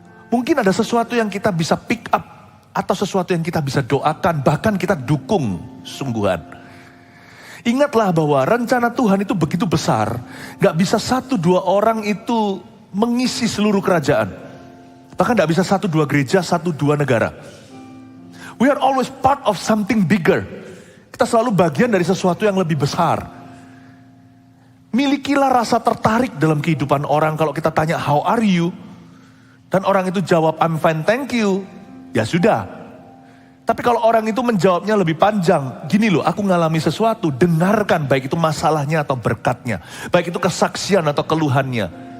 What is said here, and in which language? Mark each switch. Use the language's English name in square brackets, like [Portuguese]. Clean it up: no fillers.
[Indonesian] Mungkin ada sesuatu yang kita bisa pick up, atau sesuatu yang kita bisa doakan, bahkan kita dukung sungguhan. Ingatlah bahwa rencana Tuhan itu begitu besar, gak bisa 1-2 orang itu mengisi seluruh kerajaan. Bahkan gak bisa 1-2 gereja, 1-2 negara. [English] We are always part of something bigger. [Indonesian] Kita selalu bagian dari sesuatu yang lebih besar. Milikilah rasa tertarik dalam kehidupan orang. Kalau kita tanya how are you, dan orang itu jawab I'm fine thank you, ya sudah. Tapi kalau orang itu menjawabnya lebih panjang, gini loh, aku ngalami sesuatu, dengarkan baik itu masalahnya atau berkatnya, baik itu kesaksian atau keluhannya.